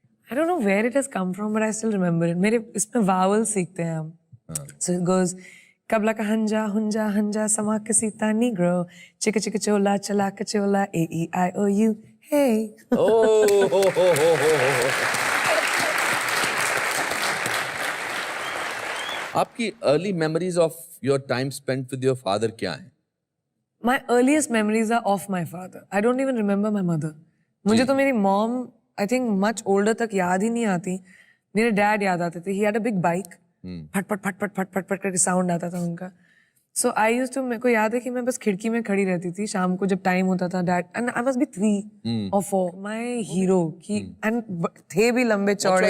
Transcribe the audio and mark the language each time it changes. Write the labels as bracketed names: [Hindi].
[English] I don't know where it has come from, but I still remember it. [Hindi] मेरे इसमें vowel सीखते हैं हम। [English] So it goes kabla ka hanja hunja hanja sama kasita negro chicka chicka chola chalaka chola A-E-I-O-U hey. आपकी early memories of your time spent with your father क्या है? My earliest memories are of my father. I don't even remember my mother. [Hindi] मुझे तो मेरी mom, I think much older तक याद ही नहीं आती। मेरे डैड याद आते थे। [English] He had a big bike. [Hindi] फट फट फट फट फट फट फट करके साउंड आता था उनका। [English] So I used to, [Hindi] मेरे को याद है कि मैं बस खिड़की में खड़ी रहती थी शाम को जब टाइम होता था। [English] Dad and I must be 3 or 4. [Hindi] My hero कि and थे भी लंबे चौड़े।